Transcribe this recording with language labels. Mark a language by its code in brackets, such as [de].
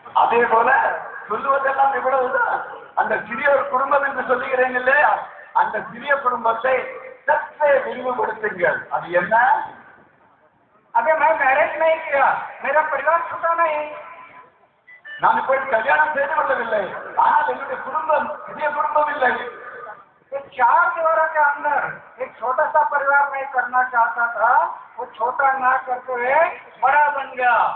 [ta] அதே போல சொல்லுவதெல்லாம் இவ்வளவுதான். அந்த சிறிய ஒரு குடும்பம் என்று சொல்லுகிறேன் இல்லையா, அந்த சிறிய குடும்பத்தை சற்றே விரிவுபடுத்துங்கள். அது என்ன? [hi] अबे मैं मैरिज नहीं किया, मेरा परिवार छोटा नहीं. [ta] நான் இப்ப கல்யாணம் செய்து கொள்ளவில்லை, ஆனால் என்னுடைய குடும்பம் சிறிய குடும்பம் இல்லை. [hi] एक 4 दीवारों के अंदर एक छोटा सा परिवार मैं करना चाहता था, वो छोटा ना करते हुए बड़ा बन गया.